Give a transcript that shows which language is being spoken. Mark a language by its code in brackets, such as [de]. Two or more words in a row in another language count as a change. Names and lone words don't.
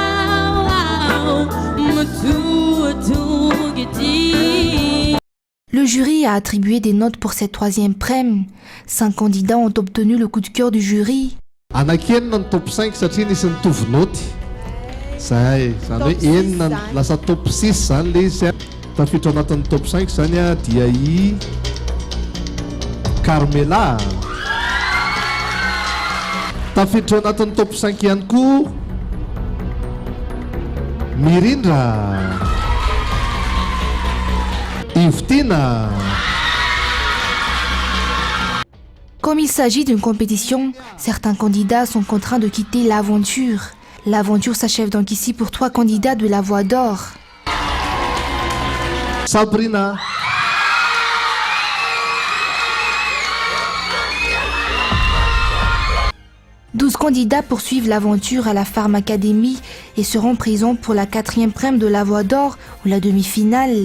[fr] Le jury a attribué des notes pour cette 3e prime. 5 candidats ont obtenu le coup de cœur du jury. [mg] Anakenina ny top 5 satria nisy nitovy noty. Zay, zany hoe enina lasa top 6 zany le izy. Tafiditra anatin'ny top 5 zany dia i Carmela. Tafiditra anatin'ny top 5 ihany koa Mirindra, Yvetina. [fr] Comme il s'agit d'une compétition, certains candidats sont contraints de quitter l'aventure. L'aventure s'achève donc ici pour 3 candidats de La Voix d'Or. Sabrina. Douze candidats poursuivent l'aventure à la Farm Academy et seront présents pour la 4e prime de La Voix d'Or ou la demi-finale.